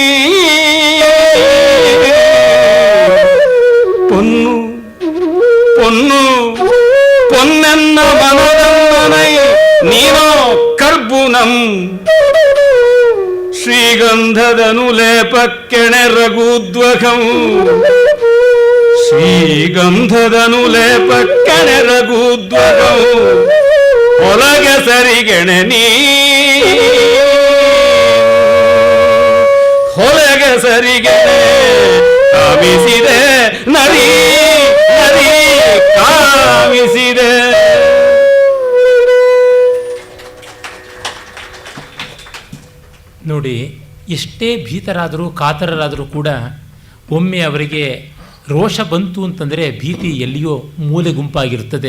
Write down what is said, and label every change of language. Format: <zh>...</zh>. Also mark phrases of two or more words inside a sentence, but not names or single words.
<kn>ಪೊನ್ನು ಪೊನ್ನು ಪೊನ್ನೆನ್ನ ಮನದನ್ನನೈ ನೀನೋ ಕರ್ಬುನಂ ಶ್ರೀಗಂಧದನು ಲೇಪಕ್ಕೆಣೆ ರಘೂದ್ವಗಂ ಶ್ರೀಗಂಧದನು ಲೇಪಕ್ಕೆಣೆ ರಘೂದ್ವಗಂ ಒಳಗೆ ಸರಿಗೆಣೆ ನೀ ಹೊಲಗೆ ಸರಿಗೆಣೆ ಕಾಮಿಸಿದೆ ನರಿ ನರಿ ಕಾಮಿಸಿದೆ. ನೋಡಿ, ಎಷ್ಟೇ ಭೀತರಾದರೂ ಕಾತರರಾದರೂ ಕೂಡ ಒಮ್ಮೆ ಅವರಿಗೆ ರೋಷ ಬಂತು ಅಂತಂದರೆ ಭೀತಿ ಎಲ್ಲಿಯೋ ಮೂಲೆ ಗುಂಪಾಗಿರುತ್ತದೆ.</kn>